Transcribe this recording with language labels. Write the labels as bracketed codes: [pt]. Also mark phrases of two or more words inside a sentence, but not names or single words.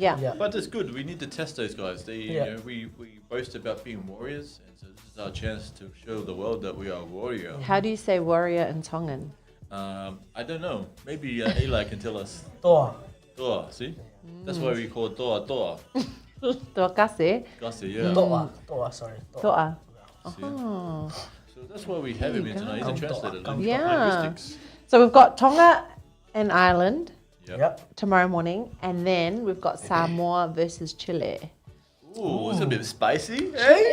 [en] Yeah. But it's good. We need to test those guys. You know, we boast about being warriors, and so this is our chance to show the world that we are warrior. How do you say warrior in Tongan? I don't know. Maybe Eli can tell us. Toa. Toa, see? That's why we call it toa. [to] Toa kase. [en] Kase, yeah. Toa, sorry. Toa. See? Oh. So that's why we have him here tonight. He's a translator. Yeah. Linguistics. So we've got Tonga and Ireland Yep. tomorrow morning, and then we've got Samoa versus Chile. Ooh, it's a bit spicy. Hey?